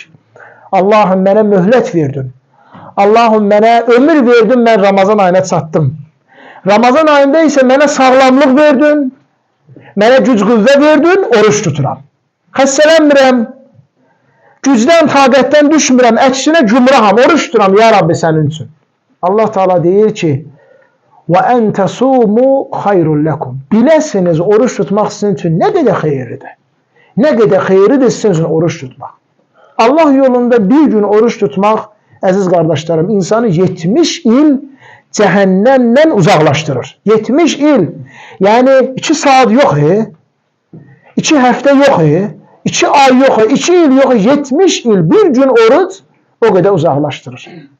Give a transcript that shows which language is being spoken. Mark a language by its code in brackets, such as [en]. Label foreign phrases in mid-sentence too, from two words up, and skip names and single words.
[az] Allahım mənə möhlət verdin. Allahım mənə ömür verdin, mən Ramazan ayına çatdım. Ramazan ayında isə mənə sağlamlıq verdin, mənə güc qüvvə verdin, oruç tuturam. Xəstələnmirəm, gücdən, taqətdən düşmürəm, əksinə gümraham, oruç tuturam [ar] يا ربي [az] sənin üçün. Allah Teala deyir ki, [ar] وَاَنْ تَصُومُوا خَيْرٌ لَكُمْ [az] Biləsiniz, oruç tutmaq sizin üçün nə qədər xeyirlidir. Nə qədər xeyirlidir sizin üçün oruç tutmaq. Allah yolunda bir gün oruç tutmaq, əziz qardaşlarım, insanı 70 il cəhənnəmdən uzaqlaşdırır. 70 il. Yəni 2 saat yox, 2 həftə yox, 2 ay yox, 2 il yox, 70 il bir gün oruç o qədər uzaqlaşdırır.